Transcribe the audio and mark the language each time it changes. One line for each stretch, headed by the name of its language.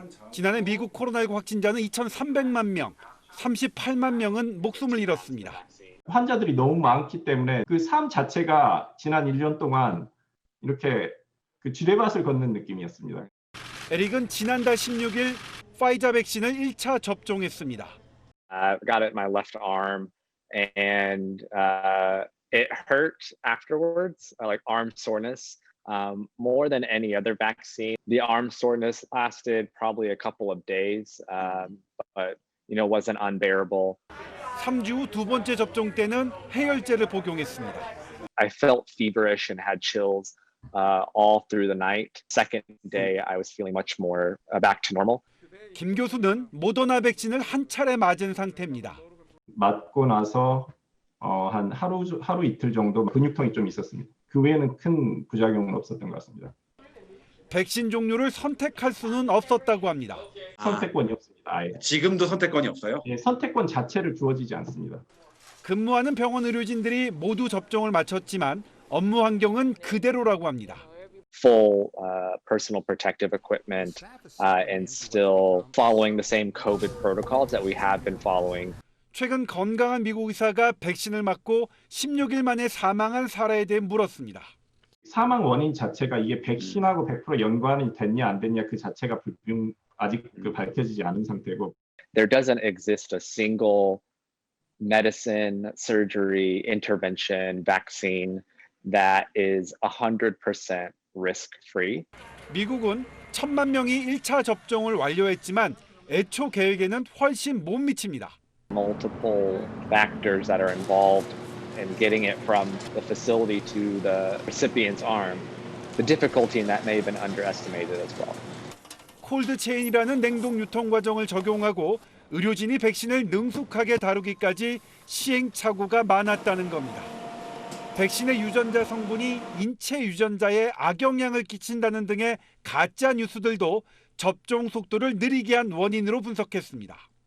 Korean: 지난해 미국 코로나19 확진자는 2,300만 명, 38만 명은 목숨을 잃었습니다. 환자들이 너무 많기 때문에 그 삶 자체가 지난 1년 동안 이렇게 그 지뢰밭을 걷는 느낌이었습니다. 에릭은 지난달 16일 파이자 백신을 1차 접종했습니다.
English: I got it in my left arm and it hurt afterwards, like arm soreness, more than any other vaccine. The arm soreness lasted probably a couple of days, but wasn't unbearable.
Korean: 3주 후 두 번째 접종 때는 해열제를 복용했습니다.
English: I felt feverish and had chills all through the night. Second day, I was feeling much more back to normal.
Korean: 김 교수는 모더나 백신을 한 차례 맞은 상태입니다. 맞고 나서 한 하루 이틀 정도 근육통이 좀 있었습니다. 그 외에는 큰 부작용은 없었던 것 같습니다. 백신 종류를 선택할 수는 없었다고 합니다. 선택권이 없습니다. 아예. 지금도 선택권이 없어요? 예, 선택권 자체를 주어지지 않습니다. 근무하는 병원 의료진들이 모두 접종을 마쳤지만 업무 환경은 그대로라고 합니다.
English: Full personal protective equipment and still following the same COVID protocols that we have been following.
Korean: 최근 건강한 미국 의사가 백신을 맞고 16일 만에 사망한 사례에 대해 물었습니다. 사망 원인 자체가 이게 백신하고 100% 연관이 됐냐 안 됐냐 그 자체가 아직 밝혀지지 않은 상태고.
English: There doesn't exist a single medicine, surgery, intervention, vaccine that is 100% risk-free.
Korean: 미국은 1,000만 명이 1차 접종을 완료했지만 애초 계획에는 훨씬 못 미칩니다.
English: Multiple factors that are involved in getting it from the facility to the recipient's arm. The difficulty in that may have been underestimated as well.
Korean: 콜드 체인이라는 냉동 유통 과정을 적용하고 의료진이 백신을 능숙하게 다루기까지 시행착오가 많았다는 겁니다. 백신의 유전자 성분이 인체 유전자에 악영향을 끼친다는 등의 가짜 뉴스들도 접종 속도를 느리게 한 원인으로 분석했습니다.